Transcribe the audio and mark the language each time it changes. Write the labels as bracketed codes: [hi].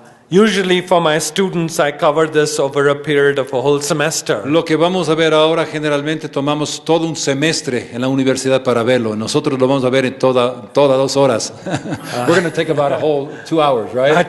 [en] Usually for my students, I cover this over a period of a whole semester. [es] Lo que vamos a ver ahora, generalmente tomamos todo un semestre en la universidad para verlo. Nosotros lo vamos a ver en toda 2 horas. [en] We're going to take about a whole 2 hours, right?